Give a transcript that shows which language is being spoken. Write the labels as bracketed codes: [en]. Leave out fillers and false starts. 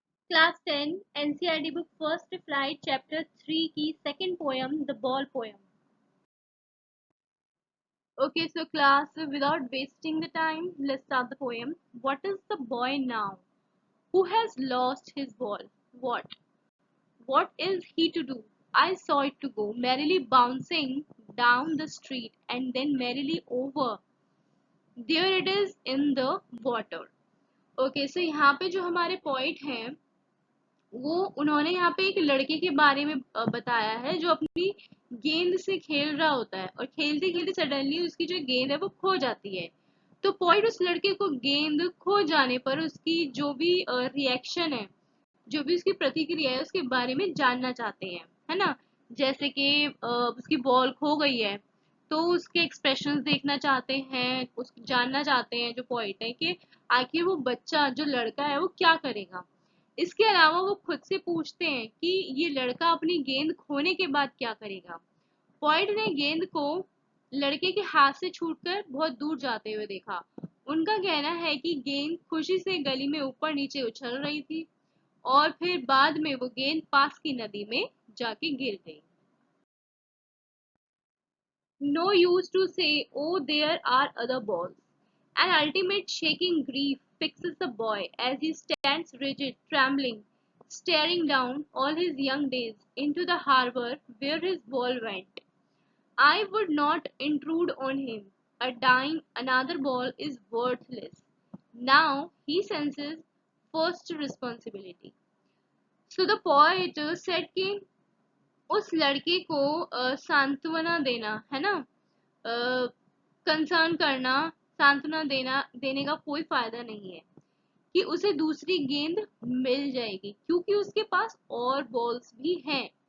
[en] class 10 NCERT book first flight chapter 3 [hi] की [en] Second poem the ball poem. Okay, so class, without wasting the time, let's start the poem. What is the boy now who has lost his ball? What? What is he to do? I saw it to go merrily bouncing down the street and then merrily over. There it is in the water. Okay, so [hi] यहाँ पे जो हमारे poet हैं वो उन्होंने यहाँ पे एक लड़के के बारे में बताया है जो अपनी गेंद से खेल रहा होता है और खेलते खेलते सडनली उसकी जो गेंद है वो खो जाती है. तो पॉइंट उस लड़के को गेंद खो जाने पर उसकी जो भी रिएक्शन है, जो भी उसकी प्रतिक्रिया है उसके बारे में जानना चाहते हैं, है ना. जैसे कि उसकी बॉल खो गई है तो उसके एक्सप्रेशंस देखना चाहते हैं, उस जानना चाहते हैं जो पॉइंट है कि आखिर वो बच्चा जो लड़का है वो क्या करेगा. इसके अलावा वो खुद से पूछते हैं कि ये लड़का अपनी गेंद खोने के बाद क्या करेगा. पॉइंट ने गेंद को लड़के के हाथ से छूटकर बहुत दूर जाते हुए देखा. उनका कहना है कि गेंद खुशी से गली में ऊपर नीचे उछल रही थी और फिर बाद में वो गेंद पास की नदी में जाके गिर गई. [en] No use to say, oh, there are other balls. An ultimate shaking grief fixes the boy as he stands rigid, trembling, staring down all his young days into the harbor where his ball went. I would not intrude on him. A dime, another ball is worthless. Now he senses first responsibility. So the poet said [hi] कि उस लड़के को सांत्वना देना है ना, concern करना, सांत्वना देने का कोई फायदा नहीं है कि उसे दूसरी गेंद मिल जाएगी क्योंकि उसके पास और बॉल्स भी हैं.